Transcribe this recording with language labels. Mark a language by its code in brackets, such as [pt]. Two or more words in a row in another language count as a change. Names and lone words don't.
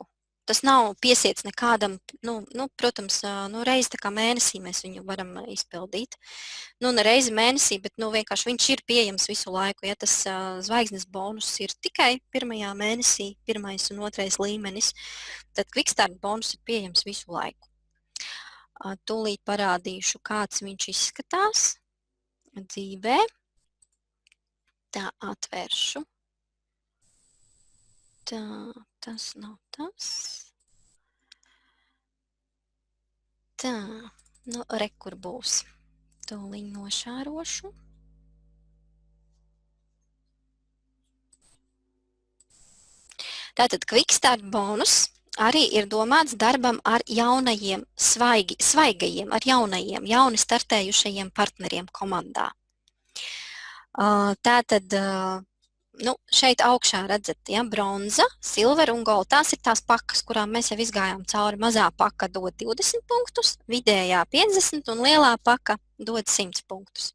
[lv] Tas nav piesiets nekādam, protams, reizi tā kā mēnesī mēs viņu varam izpildīt. Ne reizi mēnesī, bet vienkārši viņš ir pieejams visu laiku. Ja tas zvaigznes bonus ir tikai pirmajā mēnesī, 1. un 2. līmenis, tad [en] quick-start bonus [lv] ir pieejams visu laiku. Tūlīt parādīšu, kāds viņš izskatās dzīvē. Tā, atvēršu. Tā, tas nav tas. Tā, kur būs. Tūlīt nošārošu. Tātad [en] quick-start bonus [lv] arī ir domāts darbam ar jaunajiem, svaigajiem, ar jauni startējušajiem partneriem komandā. Tātad, šeit augšā redzat, ja, bronza, silver un gold. Tās ir tās pakas, kurām mēs jau izgājām cauri. Mazā paka dod 20 punktus, vidējā 50 un lielā paka dod 100 punktus.